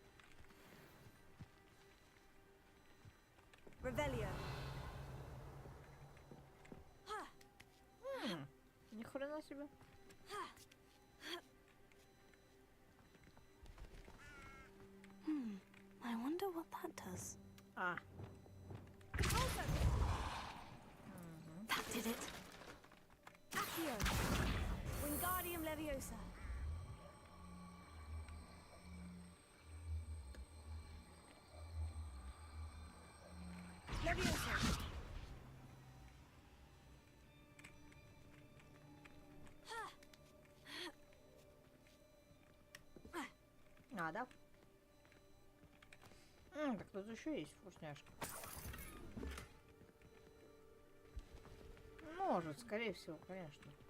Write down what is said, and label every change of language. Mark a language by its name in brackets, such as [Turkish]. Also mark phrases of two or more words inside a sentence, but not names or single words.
[Russian] Revelio. Ни хрена себе. [English] I wonder what that does. Ah. That did it. Accio. Wingardium Leviosa. Leviosa. [Russian] Да? Так тут еще есть вкусняшка. Может, скорее всего, конечно.